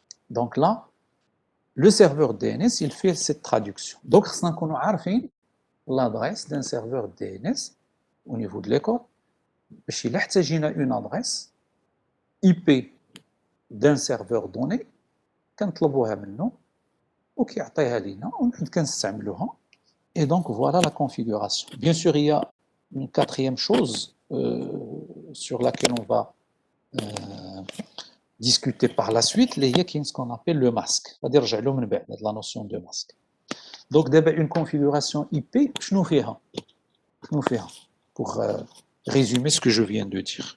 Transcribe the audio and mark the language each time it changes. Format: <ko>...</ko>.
<fr>Donc là, le serveur DNS, il fait cette traduction. Donc, c'est qu'on a l'adresse d'un serveur DNS au niveau de l'école.</fr> <ar>باش إلا احتاجينا</ar> <fr>une adresse IP d'un serveur donné</fr> <ar>كنطلبوها منه وكيعطيها لينا ونحن كنستعملوها.</ar> <fr>Et donc voilà la configuration. Bien sûr, il y a une quatrième chose sur laquelle on va discuter par la suite, il y a ce qu'on appelle le masque. C'est-à-dire la notion de masque. Donc d'abord une configuration IP,</fr> <ar>شنو فيها</ar> <fr>pour résumer ce que je viens de dire.</fr>